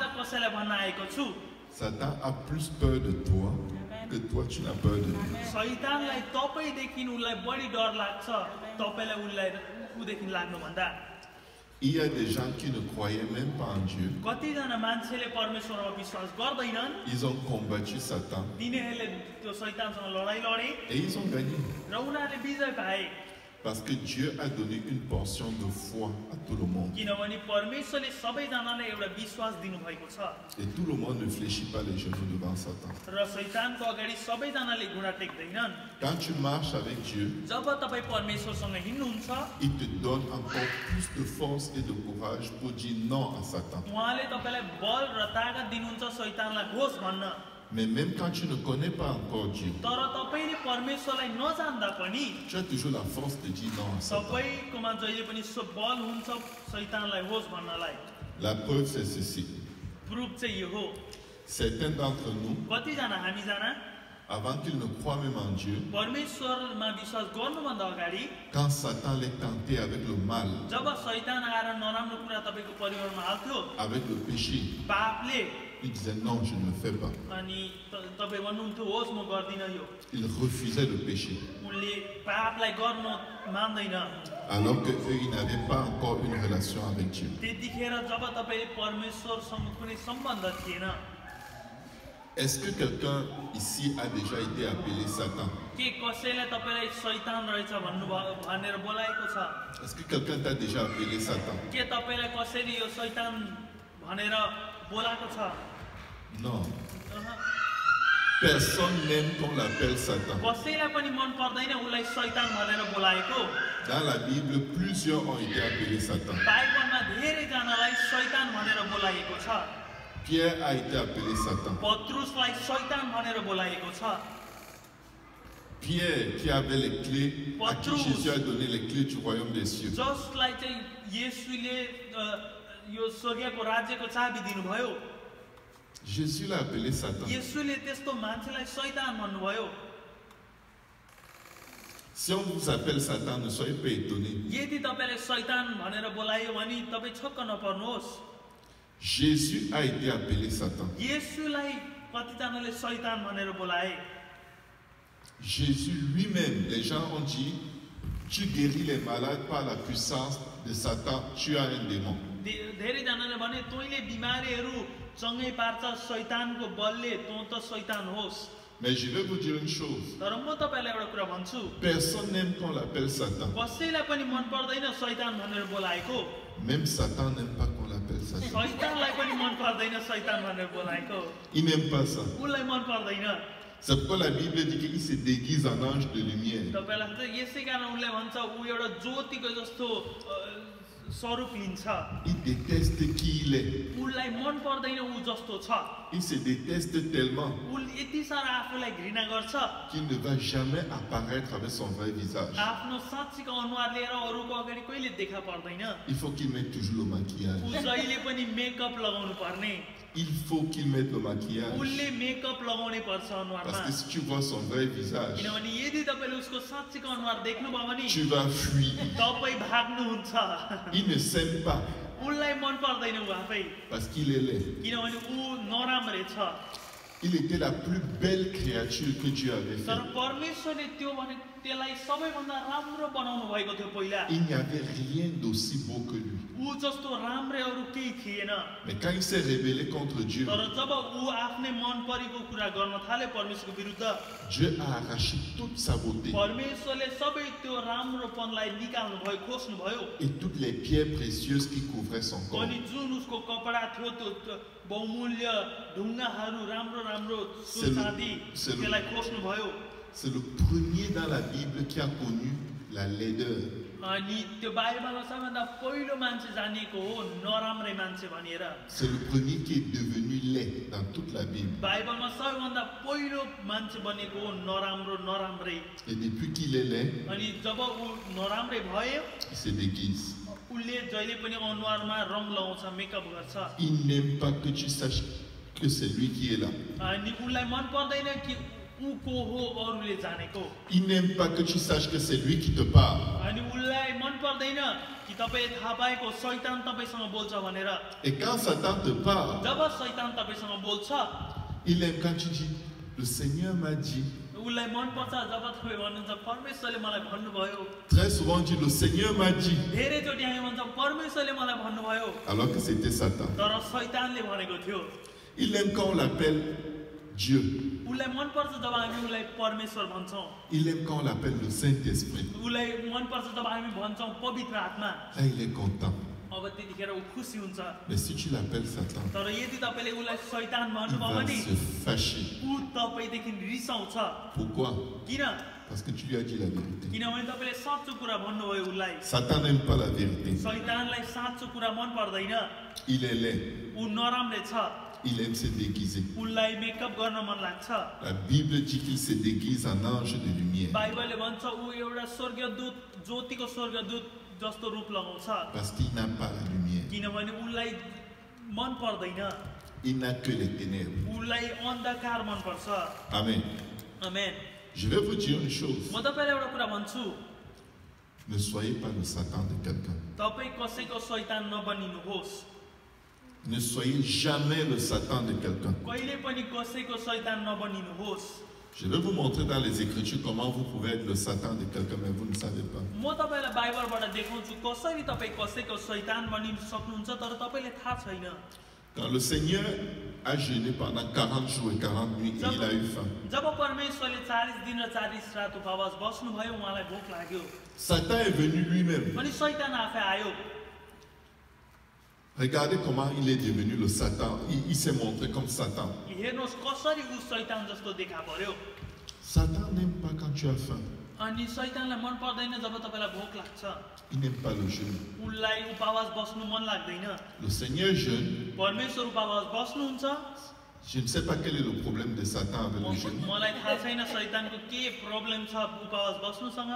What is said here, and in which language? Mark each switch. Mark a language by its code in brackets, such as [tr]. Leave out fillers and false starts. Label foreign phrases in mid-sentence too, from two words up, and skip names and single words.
[ne] कसैलाई भन्न आएको छु [fr] Satan a plus peur de toi que toi tu n'as peur de lui. [ne] शैतानलाई तपाईदेखि उलाई बढी डर लाग्छ तपाईलाई उदेखि लाग्नु भन्दा [fr] Il y a des gens qui ne croyaient même pas en Dieu. [ne] कतिजना मान्छेले परमेश्वरमा विश्वास गर्दैनन् [fr] Ils ont combattu Satan [ne] तिनीहरूले त्यो शैतानसँग लडाई लडे [fr] et ils ont gagné. [ne] र उनीहरूले विजय पाए [fr] Parce que Dieu a donné une portion de foi à tout le monde. [ne] किनभने परमेश्वरले सबैजनालाई एउटा विश्वास दिनुभएको छ [fr] Et tout le monde ne fléchit pas les genoux devant Satan. [ne] र शैतानको अगाडि सबैजनाले घुँडा टेक्दैनन् [fr] Quand tu marches avec Dieu, [ne] जब तपाईँ परमेश्वरसँग हिँड्नुहुन्छ [fr] il te donne encore plus de force et de courage pour dire non à Satan. [ne] उहाँले तपाईलाई बल र ताकत दिनुहुन्छ शैतानलाई होस् भन्न [fr] Mais même quand tu ne connais pas encore Dieu, [ne] तर तपाईले परमेश्वरलाई नजान्दा पनि [fr] tu as toujours la force de dire non à Satan. [ne] सबैकोमा जहिले पनि बल हुन्छ शैतानलाई होस् भन्नलाई [fr] La preuve c'est ceci. [ne] प्रुफ चाहिँ यो हो [fr] Certains d'entre nous, [ne] कतिजना हामीजना [fr] avant qu'ils ne croient même en Dieu, [ne] परमेश्वरमा विश्वास गर्नुभन्दा अगाडि [fr] quand Satan les tentait avec le mal, [ne] जब शैतान आएर नराम्रो कुरा तपाईको परिवारमा हाल्थ्यो [fr] avec le péché, [ne] पापले [fr] il disait non, je ne le fais pas. [ne] अनि तपाई भन्नुहुन्थ्यो होस् म गर्दिन यो [fr] Il refusait le péché. [ne] उनले पापलाई गर्न मान्दैन [fr] Alors qu'eux, ils n'avaient pas encore une relation avec Dieu. [ne] त्यतिखेर जब तपाईले परमेश्वरसँग कुनै सम्बन्ध थिएन [fr] Est-ce que quelqu'un ici a déjà été appelé Satan? [ne] के कसैले तपाईलाई शैतान रहेछ भन्नुभयो भनेर बोलाएको छ [fr] Est-ce que quelqu'un t'a déjà appelé Satan? [ne] के तपाईलाई कसैले यो शैतान भनेर बोलाएको छ [fr] Non. Personne n'aime qu'on l'appelle Satan. [ne] कसैलाई पनि मन पर्दैन उलाई शैतान भनेर बोलाएको [fr] Dans la Bible, plusieurs ont été appelés Satan. [ne] बाइबलमा धेरै जनालाई शैतान भनेर बोलाएको छ [fr] Pierre a été appelé Satan. [ne] पत्रुसलाई शैतान भनेर बोलाएको छ [fr] Pierre qui avait les clés, à qui Patrus. Jésus a donné les clés du royaume des cieux. [ne] जसलाई चाहिँ येशूले यो स्वर्गको राज्यको चाबी दिनुभयो [fr] Jésus l'a appelé Satan. [ne] येशूले त्यस्तो मान्छेलाई शैतान भन्नुभयो [fr] Si on vous appelle Satan, ne soyez pas étonnés. [ne] यदि तपाईलाई शैतान भनेर बोलायो भने तपाई छक्क नपर्नुहोस् [fr] Jésus a été appelé Satan. [ne] येशूलाई कतिजनाले शैतान भनेर बोलाए [fr] Jésus lui-même, les gens ont dit, tu guéris les malades par la puissance de Satan, tu as un démon. [ne] धेरैजनाले भने तैँले बिमारीहरू चङ्गै पार्छ शैतानको बलले तँ त शैतान होस् [fr] Mais je vais vous dire une chose. [ne] तर म तपाईलाई एउटा कुरा भन्छु [fr] Personne n'aime qu'on l'appelle Satan. [ne] कसैलाई पनि मन पर्दैन शैतान भनेर बोलाएको [fr] Même Satan n'aime pas qu'on l'appelle Satan. [ne] शैतानलाई पनि मन पर्दैन शैतान भनेर बोलाएको [fr] Il n'aime pas ça. [ne] उसलाई मन पर्दैन [fr] C'est pourquoi la Bible dit qu'il se déguise en ange de lumière. [ne] तपाईलाई थाहा छ यसै कारण उसले भन्छ ऊ एउटा ज्योतिको जस्तो स्वरूप लिन्छ [fr] Il déteste qui il est. [ne] उसलाई मन पर्दैन ऊ जस्तो छ [fr] Il se déteste tellement [ne] उसले यति साह्रो आफूलाई घृणा गर्छ [fr] qu'il ne va jamais apparaître avec son vrai visage. [ne] आफ्नो साँच्चीको अनुहार लिएर अरूको अगाडि कहिले देखा पर्दैन [fr] Il faut qu'il mette toujours le maquillage. [ne] ऊ जहिले पनि मेकअप लगाउनु पर्ने [fr] Il faut qu'il mette le maquillage. [ne] उसले मेकअप लगाउनै पर्छ अनुहारमा [fr] Parce que si tu vois son vrai visage, [ne] किनभने यदि तपाईले उसको साँच्चीको अनुहार देख्नुभयो भने [fr] tu vas fuir. [ne] तपाई भाग्नुहुन्छ [fr] Il ne s'aime pas [ne] उसलाई मन पर्दैन ऊ आफै [fr] parce qu'il est laid. [ne] किनभने ऊ नराम्रै छ [fr] Il était la plus belle créature que Dieu avait [ne] तर [fr] faite. [ne] परमेश्वरले त्यो भने त्यसलाई सबैभन्दा राम्रो बनाउनु भएको थियो पहिला [fr] Il n'y avait rien d'aussi beau que lui. [ne] ऊ जस्तो राम्रै अरू केही थिएन [fr] Mais quand il s'est rebellé contre Dieu, [ne] तर जब ऊ आफ्नै मन परेको कुरा गर्न थाले परमेश्वरको विरुद्ध [fr] Dieu a arraché toute sa beauté [ne] परमेश्वरले सबै त्यो राम्रोपनलाई निकाल्नु भयो खोज्नु भयो [fr] et toutes les pierres précieuses qui couvraient son corps. [ne] अनि जुन उसको कपडा थियो त्यो बहुमूल्य ढुङ्गाहरू राम्रो राम्रो चाँदी त्यसलाई खोज्नु भयो [fr] C'est le premier dans la Bible qui a connu la laideur. [ne] अनि त्यो बाइबलमा सबैभन्दा पहिलो मान्छे जानिएको हो नराम्रै मान्छे भनेर [fr] C'est le premier qui est devenu laid dans toute la Bible. [ne] बाइबलमा सबैभन्दा पहिलो मान्छे बनेको हो नराम्रै [fr] Et depuis qu'il est laid, [ne] अनि जब ऊ नराम्रै भयो [fr] il se déguise. [ne] उसले जहिले पनि अनुहारमा रङ लगाउँछ मेकअप गर्छ [fr] Il n'aime pas que tu saches que c'est lui qui est là. [ne] अनि उसलाई मन पर्दैन कि ऊ को हो अरूले जानेको [fr] Il n'aime pas que tu saches que c'est lui qui te parle. [ne] अनि उलाई मन पर्दैन कि तपाई थाहा पाएको शैतान तपाईसँग बोल्छ भनेर [fr] Et quand Satan te parle, [ne] जब शैतान तपाईसँग बोल्छ [fr] il aime quand tu dis, le Seigneur m'a dit. [ne] उलाई मन पर्छ जब तपाई भन्नुहुन्छ परमेश्वरले मलाई भन्नुभयो [fr] Très souvent on dit, le Seigneur m'a dit. [ne] धेरै चोटि हामी भन्छौँ परमेश्वरले मलाई भन्नुभयो [fr] Alors que c'était Satan. [ne] तर शैतानले भनेको थियो [fr] Il aime quand on l'appelle Dieu. [ne] उलाई मन पर्छ जब हामी उलाई परमेश्वर भन्छौँ [fr] Il aime quand on l'appelle le Saint-Esprit. [ne] उलाई मन पर्छ जब हामी भन्छौँ पवित्र आत्मा [fr] Là, il est content. [ne] अब त्यतिखेर ऊ खुसी हुन्छ [fr] Mais si tu l'appelles Satan, [ne] तर यदि तपाईले उलाई शैतान [fr] il [ne] भन्नुभयो [fr] va [ne] भने [fr] se fâcher. [ne] ऊ तपाईदेखि रिसाउँछ [fr] Pourquoi? [ne] किन [fr] Parce que tu lui as dit la vérité. [ne] किनभने तपाईले साँचो कुरा भन्नुभयो उलाई [fr] Satan n'aime pas la vérité. [ne] शैतानलाई साँचो कुरा मन पर्दैन [fr] Il est laid. [ne] ऊ नराम्रो छ [fr] Il aime se déguiser. [ne] उलाई मेकअप गर्न मन लाग्छ [fr] La Bible dit qu'il se déguise en ange de lumière. [ne] बाइबलले भन्छ ऊ एउटा स्वर्गदूत ज्योतिको स्वर्गदूत जस्तो रूप लगाउँछ [fr] Parce qu'il n'a pas la lumière. [ne] किनभने उलाई मन पर्दैन [fr] Il n'a que les ténèbres. [ne] उलाई अन्धकार मन पर्छ [fr] Amen. [ne] आमेन [fr] Je vais vous dire une chose. [ne] म तपाईलाई एउटा कुरा भन्छु [fr] Ne soyez pas le Satan de quelqu'un. [ne] तपाई कसैको शैतान नबनिनुहोस् [fr] Ne soyez jamais le Satan de quelqu'un. [ne] कहिले पनि कसैको शैतान नबनिनुहोस् [fr] Je vais vous montrer dans les Écritures comment vous pouvez être le Satan de quelqu'un, mais vous ne savez pas. [ne] म तपाईलाई बाइबलबाट देखाउँछु कसरी तपाई कसैको शैतान बनिन सक्नुहुन्छ तर तपाईले थाहा छैन [fr] Quand le Seigneur a jeûné pendant 40 jours et 40 nuits et il a eu faim, [ne] जब परमेश्वरले 40 दिन र 40 रात उपवास बस्नुभयो उहाँलाई भोक लाग्यो [fr] Satan est venu lui-même. [ne] अनि शैतान आफै आयो [fr] Regardez comment il est devenu le Satan. Il s'est montré comme Satan. [ne] हेर्नुहोस् कसरी ऊ शैतान जस्तो देखा पर्यो [fr] Satan n'aime pas quand tu as faim. [ne] अनि शैतानलाई मन पर्दैन जब तपाईलाई भोक लाग्छ [fr] Il n'aime pas le jeûne. [ne] उनलाई उपवास बस्नु मन लाग्दैन [fr] Le Seigneur jeûne. [ne] परमेश्वर उपवास बस्नुहुन्छ [fr] Je ne sais pas quel est le problème de Satan avec le jeûne. [ne] मलाई थाहा छैन शैतानको के प्रब्लम छ उपवास बस्नुसँग